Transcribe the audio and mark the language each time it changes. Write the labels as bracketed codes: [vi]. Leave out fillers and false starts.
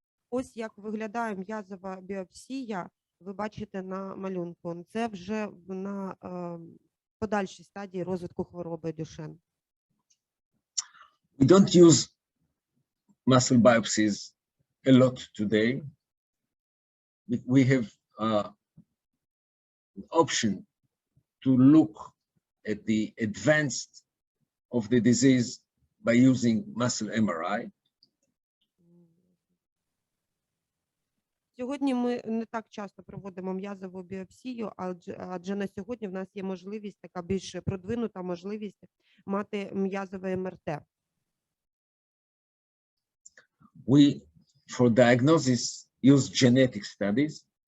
[uk] Ось як виглядає м'язова біопсія, ви бачите на малюнку. Це вже на подальшій стадії розвитку хвороби Дюшен. [en] We don't use muscle biopsies a lot today. We have an option to look at the advanced of the disease by using muscle MRI. [uk] Сьогодні ми не так часто проводимо м'язову біопсію, адже на сьогодні в нас є можливість, така більш продвинута можливість мати м'язове МРТ. [en] We, for diagnosis, use genetic studies.